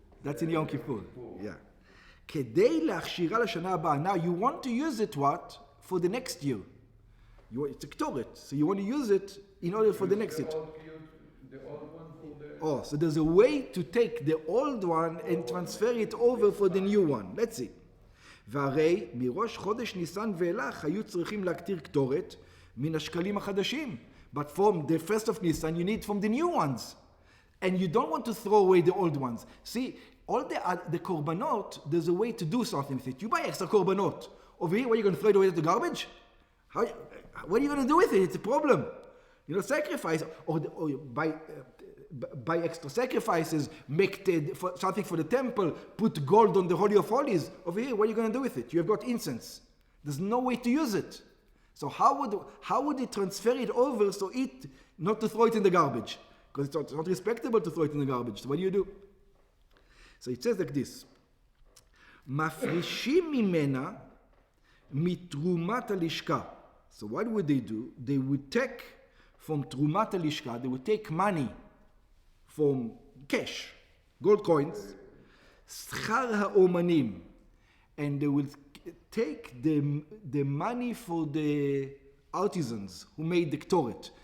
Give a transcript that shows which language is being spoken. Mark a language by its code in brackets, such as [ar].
[en] That's in [he] יום כיפור. [en] Yeah. [he] כדי להכשירה לשנה הבאה. [en] Now you want to use it what? For the next year. It's a קטורת. So you want to use it in order for the next year. Oh, so there's a way to take the old one and transfer it over for the new one. Let's see. [he] והרי מראש חודש ניסן ואילך היו צריכים להקטיר קטורת מן השקלים החדשים. [en] But from the first of Nisan you need from the new ones. And you don't want to throw away the old ones. See, all the korbanot, there's a way to do something with it. You buy extra korbanot. Over here, what are you going to throw it away to the garbage? What are you going to do with it? It's a problem. You know, sacrifice, or buy extra sacrifices, make something for the temple, put gold on the Holy of Holies. Over here, what are you going to do with it? You have got incense. There's no way to use it. So how would they transfer it over so not to throw it in the garbage? Because it's not respectable to throw it in the garbage. So what do? So it says like this. [he] מפרישים ממנה מתרומת הלשכה. [en] So what would they do? They would take from תרומת הלשכה, they would take money from cash, gold coins, שכר האומנים, and they would take the money for the artisans who made the ktoret.